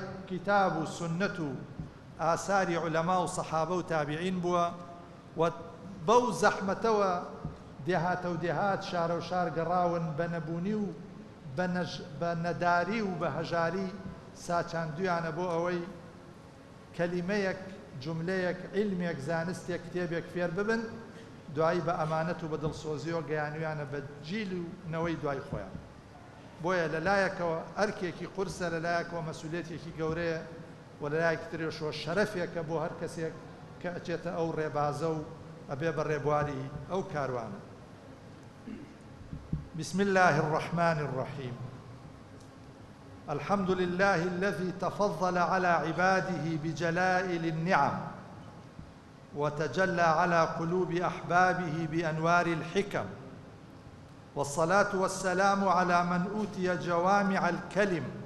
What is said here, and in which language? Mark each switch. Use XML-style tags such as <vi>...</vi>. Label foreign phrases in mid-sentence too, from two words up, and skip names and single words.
<ckb>کتاب و سنەت و ئاساری عولەما و سەحابە و تابعین بووە و بەو زەحمەتەوە دێهاتە و دێهات شارە و شار گەڕاون بە نەبوونی و بە نەداری و بە هەژاری ساچاندویانە بۆ ئەوەی کەلیمەیەک، جوملەیەک، عیلمێک، زانستێک، کتێبێک فێر ببن، دوایی بە ئەمانەت و بە دڵسۆزیەوە گەیانویانە بە جیل و نەوەی دوای خۆیان. بۆیە لەلایەکەوە ئەرکێکی قورسە، لەلایەکەوە مەسئولیەتێکی گەورەیە و لەلایەکی ترێشەوە شەرەفێکە بۆ هەر کەسێک کە ئەچێتە ئەو ڕێبازە و ئەبێ بە ڕێبواری ئەو کاروانە.</ckb> <ar>بسم الله الرحمن الرحيم. الحمد لله الذي تفضل على عباده بجلائل النعم وتجلى على قلوب أحبابه بأنوار الحكم، والصلاة والسلام على من أوتي جوامع الكلم</ar>